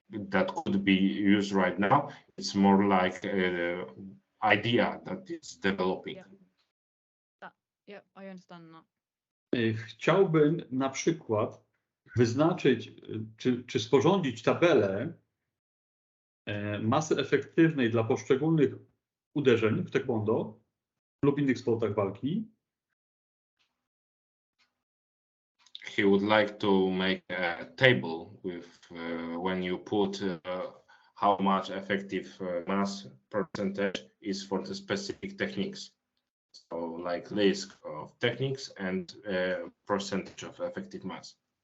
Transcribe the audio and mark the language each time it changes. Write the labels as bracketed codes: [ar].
[en] that could be used right now. It's more like idea that it's developing. Yeah, I understand that. [pl] Chciałbym na przykład wyznaczyć czy sporządzić tabelę masy efektywnej dla poszczególnych uderzeń w taekwondo lub innych sportach walki. [en] He would like to make a table with when you put how much effective mass percentage is for the specific techniques. So like list of techniques and percentage of effective mass.